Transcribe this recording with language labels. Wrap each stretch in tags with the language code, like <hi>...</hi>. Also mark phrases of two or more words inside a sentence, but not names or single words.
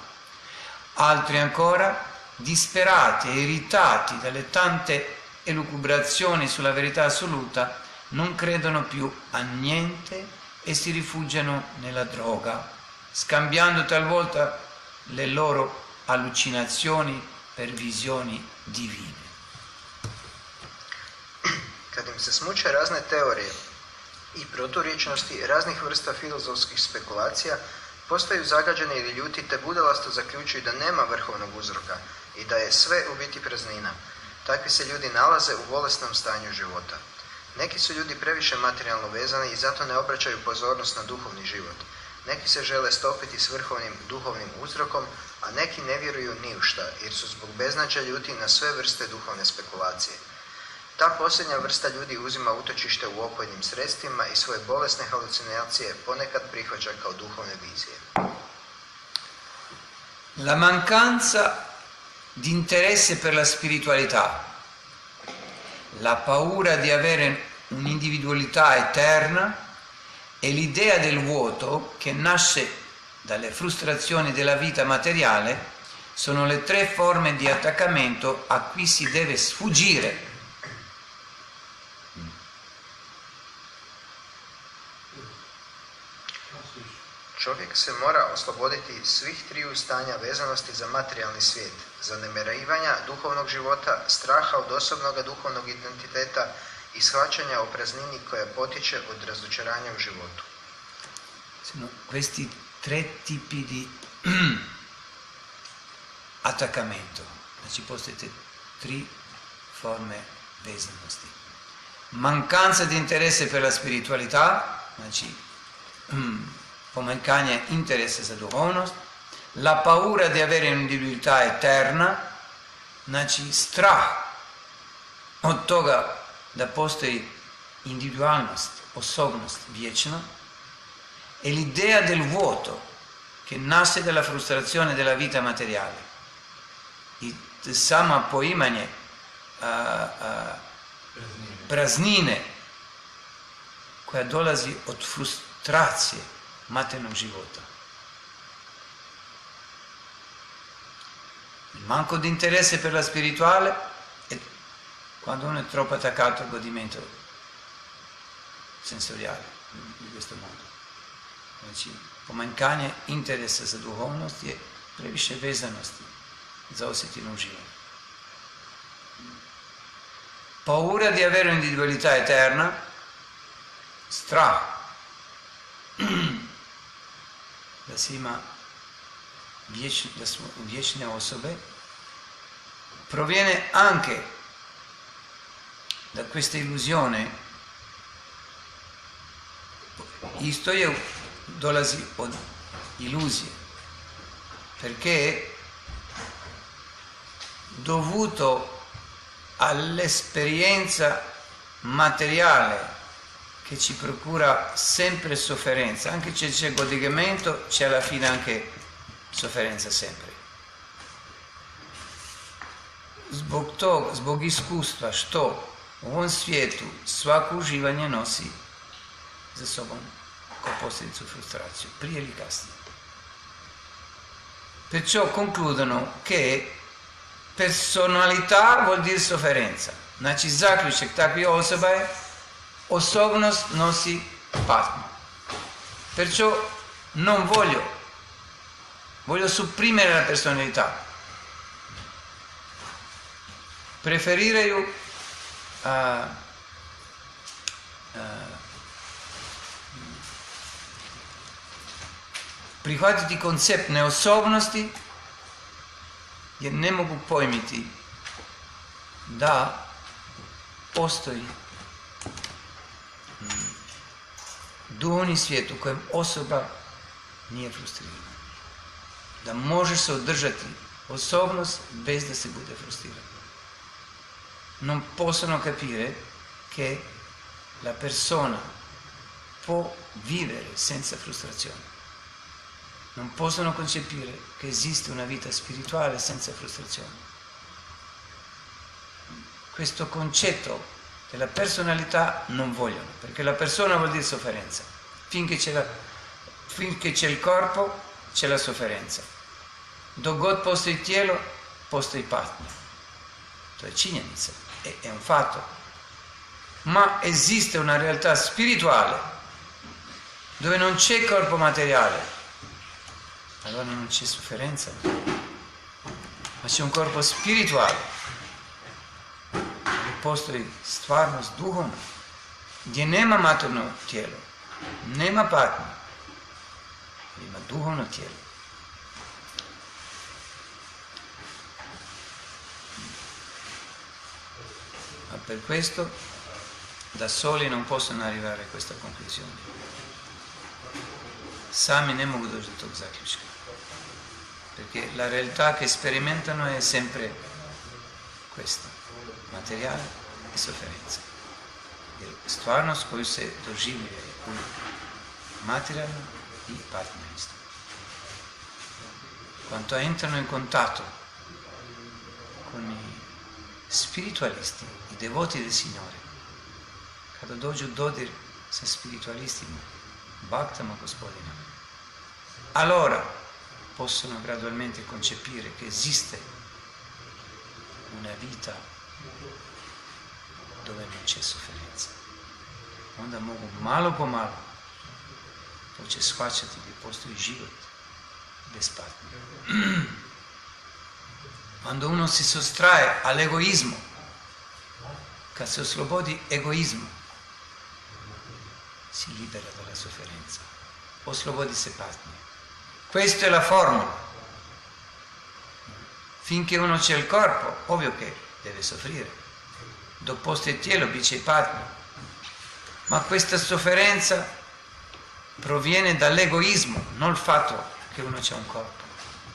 <it>Altri ancora, disperati e irritati dalle tante elucubrazioni sulla verità assoluta, non credono più a niente e si rifugiano nella droga, scambiando talvolta le loro allucinazioni per visioni divine.</it> <hr>Kad im se smuče razne teorije i proturječnosti raznih vrsta filozofskih spekulacija, postaju zagađeni ili ljuti te budalasto zaključuju da nema vrhovnog uzroka i da je sve u biti praznina. Takvi se ljudi nalaze u bolesnom stanju života. Neki su ljudi previše materijalno vezani i zato ne obraćaju pozornost na duhovni život. Neki se žele stopiti s vrhovnim duhovnim uzrokom, a neki ne vjeruju ni u šta, jer su zbog beznađa ljuti na sve vrste duhovne spekulacije. Ta posljednja vrsta ljudi uzima utočište u opojnim sredstvima i svoje bolesne halucinacije ponekad prihvaća kao duhovne vizije.</hr> <it>La mancanza di interesse per la spiritualità, la paura di avere un'individualità eterna e l'idea del vuoto che nasce dalle frustrazioni della vita materiale sono le tre forme di attaccamento a cui si deve sfuggire.</it> <hr>Čovjek se mora osloboditi svih triju stanja vezanosti za materijalni svijet, zanemarivanja duhovnog života, straha od osobnog duhovnog identiteta i shvaćanja o praznini koja potiče od razočaranja u životu.</hr> <it>Sono questi tre tipi di attaccamento.</it> <hr>Znači postoje tri forme vezanosti.</hr> <it>Mancanza di interesse per la spiritualità,</it> <hr>znači pomanjkanje interesa za duhovnost,</hr> <it>la paura di avere un'individualità eterna,</it> <hr>znači strah od toga da postoji individualnost, osobnost vječna,</hr> <it>è l'idea del vuoto che nasce dalla frustrazione della vita materiale.</it> <hr>I sama poimanje praznine koja dolazi od frustracije materijalnog života.</hr> <it>Il manco di interesse per la spirituale è quando uno è troppo attaccato al godimento sensoriale di questo mondo.</it> <hr>Znači, pomanjkanje interesa za duhovnost je previše vezanosti za osjetinu uživanja.</hr> <it>Paura di avere un'individualità eterna,</it> <hr>strah da se ima da su vječne osobe,</hr> <it>proviene anche da questa illusione.</it> <hr>Isto dolazi od iluzije,</hr> <it>perché dovuto all'esperienza materiale che ci procura sempre sofferenza, anche se c'è godimento, c'è alla fine anche sofferenza sempre.</it> <hr>Zbog iskustva što u ovom svijetu svako uživanje nosi za sobom kao posljedicu frustraciju, prije ili kasnije.</hr> <it>Perciò concludono che personalità vuol dire sofferenza.</it> <hr>Znači zaključak takvih osoba je osobnost nosi patnju.</hr> <it>Perciò non voglio supprimere la personalità.</it> <hr>Preferiraju prihvatiti koncept neosobnosti jer ne mogu pojmiti da postoji duhovni svijet u kojem osoba nije frustrirana. Da može se održati osobnost bez da se bude frustrirana.</hr> <it>Non possono capire che la persona può vivere senza frustrazione. Non possono concepire che esiste una vita spirituale senza frustrazione. Questo concetto della personalità non vogliono, perché la persona vuol dire sofferenza. Finché c'è il corpo, c'è la sofferenza.</it> <hr>Dok god postoji tijelo, postoji patnja. To je činjenica,</hr> <it>è un fatto. Ma esiste una realtà spirituale dove non c'è corpo materiale. Allora non c'è sofferenza, ma c'è un corpo spirituale, dove</it> <hr>postoji stvarnost duhovna, gdje nema materijalno tijelo, nema patnje, ima duhovno tijelo.</hr> <it>Ma per questo da soli non possono arrivare a questa conclusione.</it> <hr>Sami ne mogu doći do tog zaključka.</hr> <it>Perché la realtà che sperimentano è sempre questa, materiale e sofferenza.</it> <hr>Jer stvarnost koju se doživljuje u materijalno i patnju isto.</hr> <it>Quando entrano in contatto con i spiritualisti, i devoti del Signore,</it> <hr>kada dođu u dodir sa spiritualistima, bhaktama Gospodina,</hr> <it>allora possono gradualmente concepire che esiste una vita dove non c'è sofferenza.</it> <hr>Onda mogu malo po malo početi shvaćati da postoji život bez patnje.</hr> <it>Quando uno si sottrae all'egoismo,</it> <hr>kad se oslobodi egoizmu,</hr> <it>si libera dalla sofferenza,</it> <hr>oslobodi se patnje.</hr> <it>Questa è la formula. Finché uno c'è il corpo, ovvio che deve soffrire.</it> <hr>Dok postoji tijelo, bit će i patnje.</hr> <it>Ma questa sofferenza proviene dall'egoismo, non il fatto che uno c'ha un corpo.</it>